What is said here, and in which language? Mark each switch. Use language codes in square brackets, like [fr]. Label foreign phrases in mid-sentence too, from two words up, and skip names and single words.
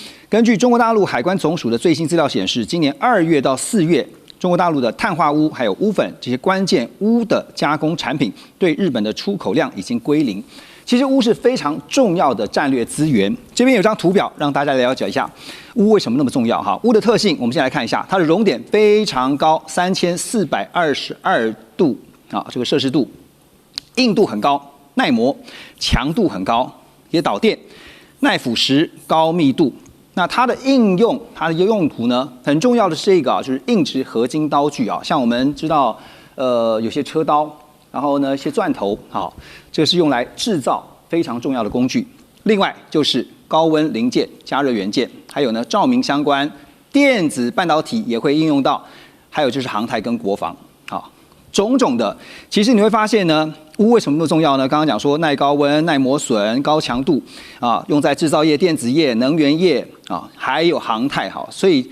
[zh] 根據中國大陸海關總署的最新資料顯示，今年2月到4月，中國大陸的碳化鎢還有鎢粉這些關鍵鎢的加工產品对日本的出口量已經歸零。其實鎢是非常重要的戰略資源。這邊有張圖表讓大家了解一下鎢為什麼那麼重要哈。鎢的特性，我們先來看一下，它的熔點非常高，3422度啊，這個攝氏度，硬度很高，耐磨，強度很高，也導電，耐腐蝕，高密度。那它的应用，它的用途呢，很重要的是这個啊，就是硬質合金刀具啊，像我們知道，有些車刀。然後呢，一些鑽頭，好，這個是用來製造非常重要的工具。另外就是高溫零件、加熱元件，還有呢照明相關、電子半導體也會應用到，還有就是航太跟國防，好，種種的。其實你會發現呢，鎢為什麼那麼重要呢？剛剛講說耐高溫、耐磨損、高強度啊，用在製造業、電子業、能源業啊，還有航太，好，所以